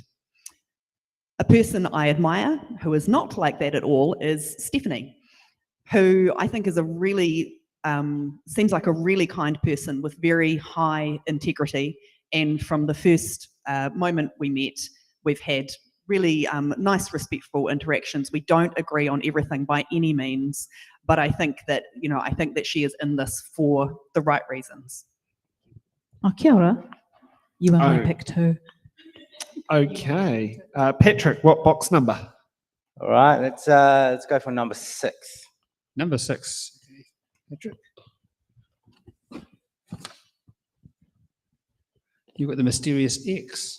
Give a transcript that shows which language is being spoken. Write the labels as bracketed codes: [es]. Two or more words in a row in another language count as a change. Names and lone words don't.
[en] A person I admire who is not like that at all is Stephanie, who I think is a really, seems like a really kind person with very high integrity. And from the first moment we met, we've had really nice, respectful interactions. We don't agree on everything by any means, but I think that, I think that she is in this for the right reasons. [mi] Oh, kia ora. [en] You are my Oh. pick too. Okay, Patrick, what box number? All right, let's go for number 6. Number 6. Patrick. You've got the mysterious X.